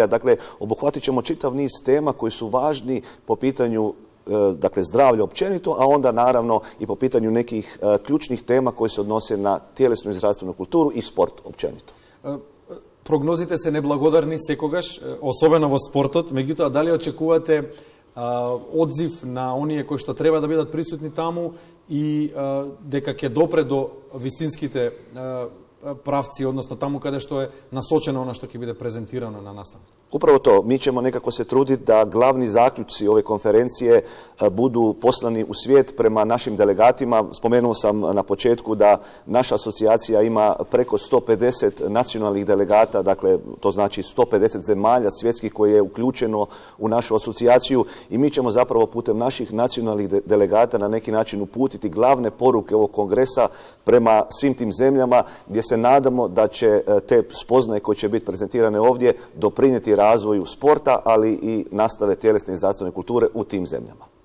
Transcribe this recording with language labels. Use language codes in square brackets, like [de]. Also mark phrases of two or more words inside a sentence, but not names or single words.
[hr] Dakle, obuhvatit ćemo čitav niz tema koji su važni po pitanju zdravlja općenito, a onda naravno i po pitanju nekih ključnih tema koje se odnose na tjelesnu i zdravstvenu kulturu i sport općenito. [mk] Прогнозите се неблагодарни секогаш, особено во спортот, меѓутоа дали очекувате одзив на оние кои што треба да бидат присутни таму и дека ќе допре до вистинските правци, [hr] odnosno tamo kada što je nasочено ono što će biti prezentirano na nastavu. Upravo to. Mi ćemo nekako se truditi da glavni zaključci ove konferencije budu poslani u svijet prema našim delegatima. Spomenuo sam na početku da naša asocijacija ima preko 150 nacionalnih delegata, dakle to znači 150 zemalja svjetskih koje je uključeno u našu asocijaciju i mi ćemo zapravo putem naših nacionalnih delegata na neki način uputiti glavne poruke ovog kongresa prema svim tim zemljama gdje se nadamo da će te spoznaje koje će biti prezentirane ovdje doprinijeti razvoju sporta, ali i nastave tjelesne i zdravstvene kulture u tim zemljama.